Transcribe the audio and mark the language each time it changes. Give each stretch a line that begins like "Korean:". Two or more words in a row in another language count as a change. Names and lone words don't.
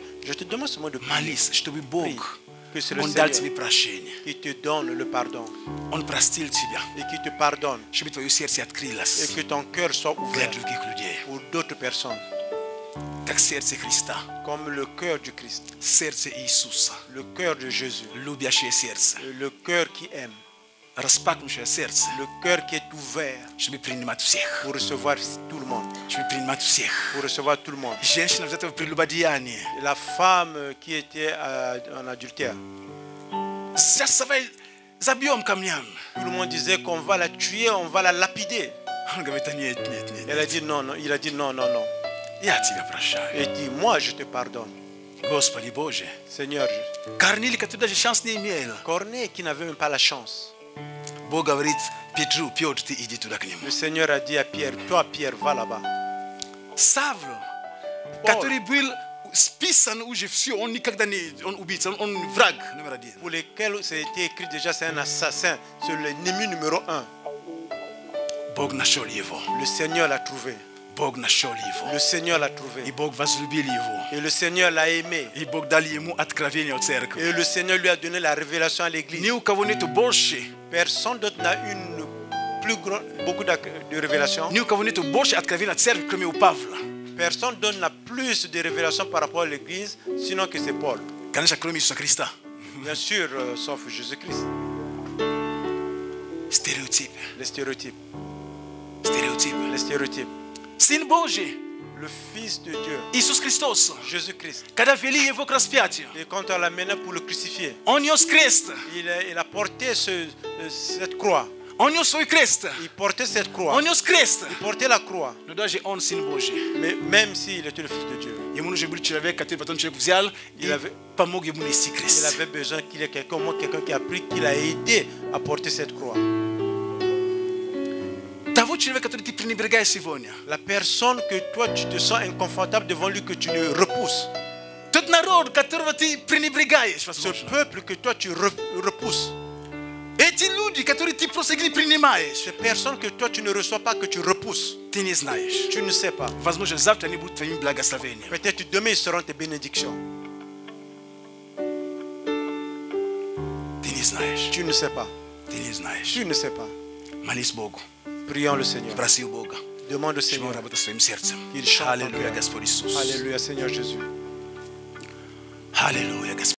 French: Je te demande seulement de prier.
Russian: Молись, чтобы Бог,
French: Que c'est le
Russian: Он дал
French: Seigneur
Russian: тебе прощение.
French: qui te donne le pardon
Russian: Он простил тебя.
French: et qui te pardonne
Russian: Чтобы твое сердце
French: et
Russian: открылось
French: que ton cœur soit
Russian: для
French: ouvert
Russian: других людей.
French: pour d'autres personnes,
Russian: Как сердце Христа.
French: comme le cœur du Christ,
Russian: Сердце Иисуса.
French: le cœur de Jésus,
Russian: Любящее сердце.
French: le cœur qui aime,
Russian: Распахнувшее сердце.
French: le cœur qui est ouvert
Russian: Чтобы принимать всех.
French: pour recevoir tout le monde,
Russian: Чтобы принимать всех.
French: pour recevoir tout le monde.
Russian: Женщина взята в прелюбодеяние.
French: Et la femme qui était en adultère,
Russian: Сейчас давай забьем камнями.
French: tout le monde disait qu'on va la tuer, on va la lapider.
Russian: Он говорит, «Да нет, нет, нет.
French: Elle a dit non, non, il a dit non, non, non.
Russian: Я тебя прощаю.
French: Et il dit, moi je te pardonne.
Russian: Господи Боже.
French: Seigneur,
Russian: Корнилий, который даже шанс не имел.
French: Corneille qui n'avait même pas la chance.
Russian: Бог говорит Петру, Петр, ты иди туда к нему.
French: Le Seigneur a dit à Pierre, toi Pierre, va là-bas.
Russian: Савл, который был списан уже все, он никогда не, он убийца, он враг номер один.
French: Pour lesquels c'était écrit déjà, c'est un assassin, c'est l'ennemi numéro 1.
Russian: Бог нашел его.
French: Le Seigneur l'a trouvé.
Russian: Бог нашел его.
French: Le Seigneur l'a
Russian: И
French: trouvé.
Russian: Бог возлюбил его.
French: Et le Seigneur l'a aimé.
Russian: И Бог дал ему откровение о церкви.
French: Et le Seigneur lui a donné la révélation à l'église.
Russian: Ни у кого нету больше,
French: Personne d'autre n'a une plus grande, beaucoup de révélations.
Russian: ни у кого нету больше откровения о церкви, кроме у Павла.
French: Personne d'autre n'a plus de révélations par rapport à l'église, sinon que c'est Paul.
Russian: Конечно, кроме Иисуса Христа.
French: Bien sûr, sauf Jésus-Christ.
Russian: Стереотипы.
French: Les stéréotypes.
Russian: Стереотипы.
French: Les stéréotypes.
Russian: Сын Божий,
French: Le Fils de Dieu,
Russian: Иисус Христос,
French: Jésus-Christ.
Russian: когда вели его к распятию,
French: Et quand on l'a mené pour le crucifier,
Russian: он нес крест.
French: il a porté cette croix.
Russian: Он нес свой крест.
French: Il portait cette croix.
Russian: Он нес крест.
French: Il portait la croix.
Russian: Но даже он сын Божий.
French: Mais même s'il était le Fils de Dieu,
Russian: Ему нужен был человек, который потом человек взял и помог ему нести
French: il
Russian: крест.
French: avait besoin qu'il y ait quelqu'un, au moins quelqu'un qui a pris, qui l'a aidé à porter cette croix.
Russian: Того человека, который ты пренебрегаешь сегодня.
French: La personne que toi tu te sens inconfortable devant lui, que tu le repousses.
Russian: Тот народ, которого ты пренебрегаешь,
French: Ce
Russian: возможно.
French: peuple que toi tu repousses.
Russian: Эти люди, которые ты просто не принимаешь,
French: Ces personnes que toi tu ne reçois pas, que tu repousses.
Russian: ты не знаешь.
French: Tu ne sais pas.
Russian: Возможно, завтра они будут твоими благословениями.
French: Peut-être demain ils seront tes bénédictions.
Russian: Ты не знаешь.
French: Tu ne sais pas.
Russian: Ты не знаешь.
French: Tu ne sais pas.
Russian: Молись Богу.
French: Prions le Seigneur.
Russian: Проси у Бога.
French: Demande au
Russian: Чтобы он
French: Seigneur.
Russian: работал своим сердцем.
French: Il chante en
Russian: Аллилуйя,
French: cœur.
Russian: Господь Иисус.
French: Alléluia, Seigneur Jésus.
Russian: Аллилуйя, Господь.